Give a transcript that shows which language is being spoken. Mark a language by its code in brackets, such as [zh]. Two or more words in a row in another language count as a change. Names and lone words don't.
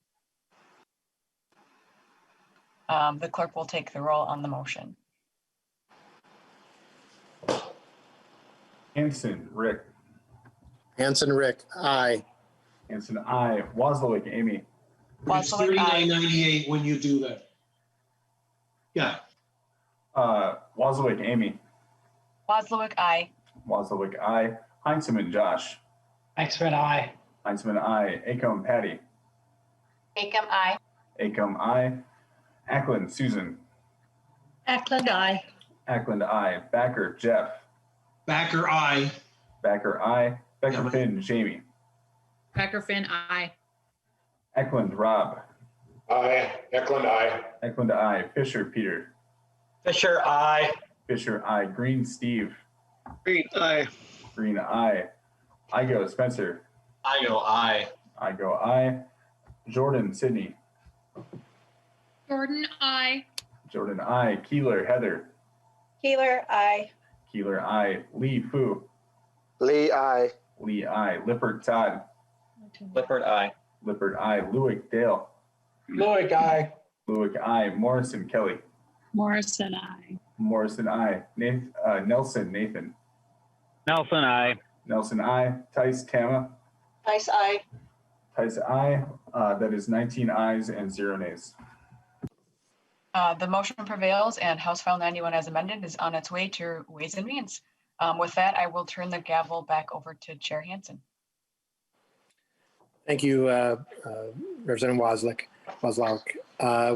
[en] The clerk will take the roll on the motion. Hansen, Rick. Hansen, Rick, aye. Hansen, aye. Wozlowick, Amy. It's Wozlowick, aye. 39.98 when you do that. Yeah. Wozlowick, Amy. Wozlowick, aye. Wozlowick, aye. Heinzman, Josh. Heinzman, aye. Heinzman, aye. Acom, Patty. Acom, aye. Acom, aye. Ackland, Susan. Ackland, aye. Ackland, aye. Backer, Jeff. Backer, aye. Backer, aye. Becker, Yeah, Finn, Jamie. Becker Finn, aye. Eklund, Rob. Aye. Eklund, aye. Eklund, aye. Fisher, Peter. Fisher, aye. Fisher, aye. Green, Steve. Green, aye. Green, aye. Igo, Spencer. I go aye. Igo, aye. Jordan, Sydney. Jordan, aye. Jordan, aye. Keeler, Heather. Keeler, aye. Keeler, aye. Lee, Fu. Lee, aye. Lee, aye. Lippert, Todd. Lippert, aye. Lippert, aye. Lewick, Dale. Lewick, aye. Lewick, aye. Morrison, Kelly. Morrison, aye. Morrison, aye. Nelson, Nathan. Nelson, aye. Nelson, aye. Tice, Tama. Tice, aye. Tice, aye. That is 19 ayes and 0 nays. The motion prevails and House File 91 as amended is on its way to Ways and Means. With that, I will turn the gavel back over to Chair Hansen. Thank you, Representative Wozlowick.